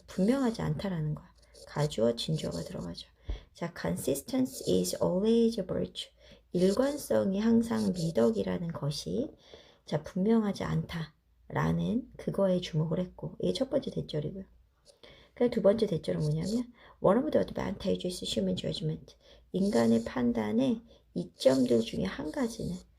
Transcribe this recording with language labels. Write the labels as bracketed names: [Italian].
[Korean] 분명하지 않다라는 거야. 가주어, 진주어가 들어가죠. [English] 자, consistency is always a virtue. [Korean] 일관성이 항상 미덕이라는 것이 자, 분명하지 않다. 라는 그거에 주목을 했고, 이게 첫 번째 대절이고요. 그 두 번째 대절은 뭐냐면 [English] one of the advantages human judgment. [Korean] 인간의 판단의 이점들 중에 한 가지는